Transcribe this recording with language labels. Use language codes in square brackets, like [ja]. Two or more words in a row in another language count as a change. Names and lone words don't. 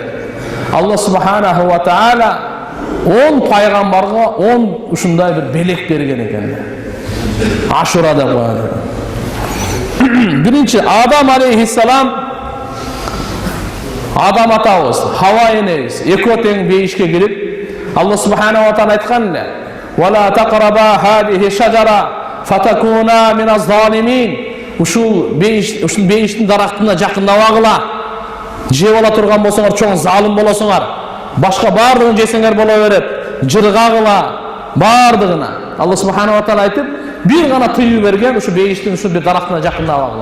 [ky] Алла [ar] سبحانه وتعالى [ky] 10 пайгамбарга 10 ушундай бир белек берген экен. Ашура деп коет. Биринчи Адам алейхиссалам Адам атабыз, Хава энебиз экөө тең бейишке кирип, Алла [ar] سبحانه وتعالى [ky] айткан эле: [ar] "ولا تقربا هذه الشجرة فتكونا من الظالمين." [ky] Ушул бейиштин дарактына жакындабагыла. Жеп ала турган болсоңор чоң залым болосуңар. Башка бардыгын жесеңер боло берет. Жыргагыла бардыгына. Алла [ar] سبحانه وتعالى [ky] айтып, бир гана тыюу берген, ушу бейиштин ушу бир дарактына жакындабагыла.